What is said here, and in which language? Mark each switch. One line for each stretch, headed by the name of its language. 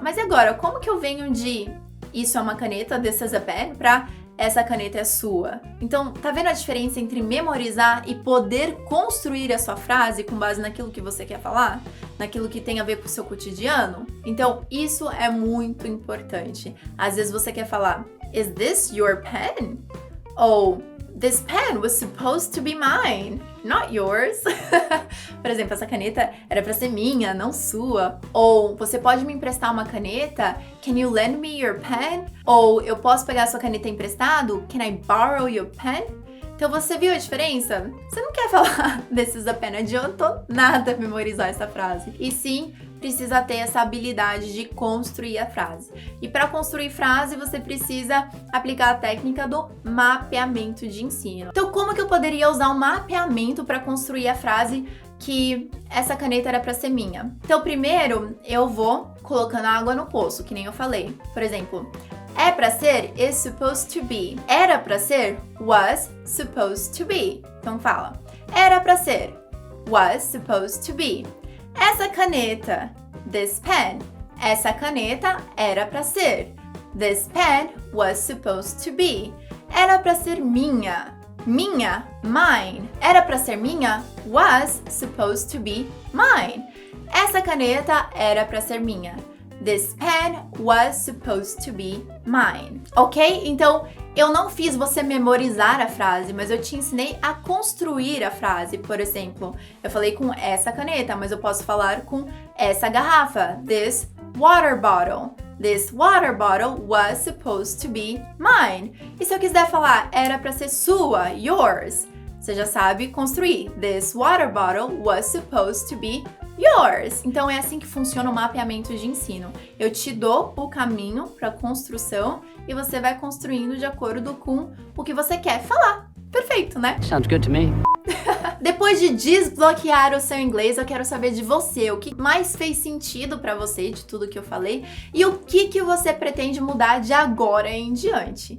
Portuguese: Mas e agora, como que eu venho de isso é uma caneta,
English: this is a pen,
Portuguese: pra essa caneta é sua? Então, tá vendo a diferença entre memorizar e poder construir a sua frase com base naquilo que você quer falar? Naquilo que tem a ver com o seu cotidiano? Então, isso é muito importante. Às vezes você quer falar,
English: is this your pen? Ou, this pen was supposed to be mine, not yours.
Portuguese: Por exemplo, essa caneta era pra ser minha, não sua. Ou, você pode me emprestar uma caneta?
English: Can you lend me your pen?
Portuguese: Ou, eu posso pegar sua caneta emprestado?
English: Can I borrow your pen?
Portuguese: Então, você viu a diferença? Você não quer falar
English: this is a pen,
Portuguese: não adiantou nada memorizar essa frase. E sim, precisa ter essa habilidade de construir a frase. E para construir frase, você precisa aplicar a técnica do mapeamento de ensino. Então, como que eu poderia usar um mapeamento para construir a frase que essa caneta era para ser minha? Então, primeiro, eu vou colocando água no poço, que nem eu falei. Por exemplo, é pra ser
English: is supposed to be.
Portuguese: Era pra ser
English: was supposed to be.
Portuguese: Então fala. Era pra ser
English: was supposed to be.
Portuguese: Essa caneta,
English: this pen.
Portuguese: Essa caneta era pra ser.
English: This pen was supposed to be.
Portuguese: Era pra ser minha. Minha, mine. Era pra ser minha,
English: was supposed to be mine.
Portuguese: Essa caneta era pra ser minha.
English: This pen was supposed to be mine. Ok?
Portuguese: Então, eu não fiz você memorizar a frase, mas eu te ensinei a construir a frase. Por exemplo, eu falei com essa caneta, mas eu posso falar com essa garrafa.
English: This water bottle. This water bottle was supposed to be mine.
Portuguese: E se eu quiser falar, era pra ser sua, yours, você já sabe construir.
English: This water bottle was supposed to be yours.
Portuguese: Então é assim que funciona o mapeamento de ensino. Eu te dou o caminho para construção e você vai construindo de acordo com o que você quer falar. Perfeito, né?
English: Sounds good to me.
Portuguese: Depois de desbloquear o seu inglês, eu quero saber de você, o que mais fez sentido pra você de tudo que eu falei e o que você pretende mudar de agora em diante.